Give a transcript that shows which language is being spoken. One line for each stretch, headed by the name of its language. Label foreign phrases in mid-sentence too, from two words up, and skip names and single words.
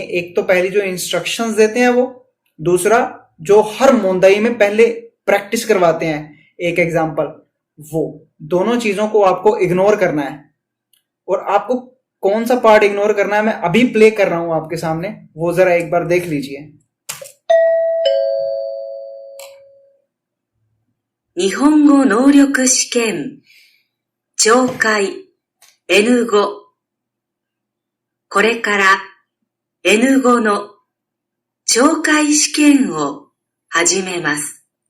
Hindi: एक तो पहली जो इंस्ट्रक्शंस देते हैं वो, दूसरा जो हर मोंदाई में पहले प्रैक्टिस करवाते हैं एक एग्जाम्पल, वो दोनों चीजों को आपको इग्नोर करना है. और आपको कौन सा पार्ट इग्नोर करना है मैं अभी प्ले कर रहा हूं आपके सामने, वो जरा एक बार देख लीजिए.
Japanese: 日本語能力試験、聴解、N5。これから N5 の聴解試験を始めます。